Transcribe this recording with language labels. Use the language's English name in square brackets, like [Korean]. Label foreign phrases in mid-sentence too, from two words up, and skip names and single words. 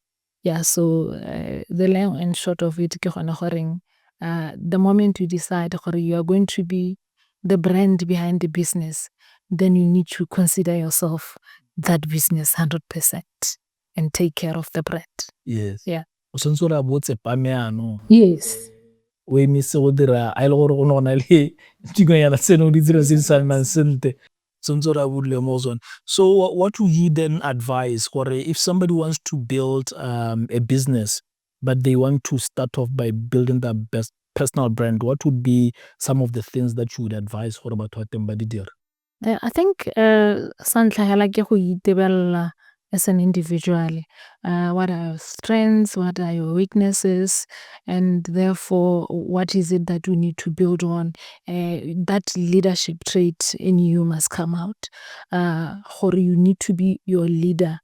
[English] Yeah, so the long and short of it, the moment you decide you are going to be the brand behind the business, then you need to consider yourself that business 100% and take care of the brand. Yes. Yeah. [Tswana] O santse o re a botse pameano. [English] Yes. [Tswana] O emise go dira a ile gore go nona le dingwenyana tseno o di dira se di sa nnang sentle. Santse o re a bodile mo zone. [English] So what would you then advise gore if somebody wants to build a business but they want to start off by building their best personal brand, what would be some of the things that you would advise [Tswana] gore batho ba teng ba di dira? [English] I think [Tswana] sa ntlha hela ke go itebella [English] as an individual. What are your strengths? What are your weaknesses? And therefore, what is it that we need to build on? That leadership trait in you must come out. Or you need to be your leader.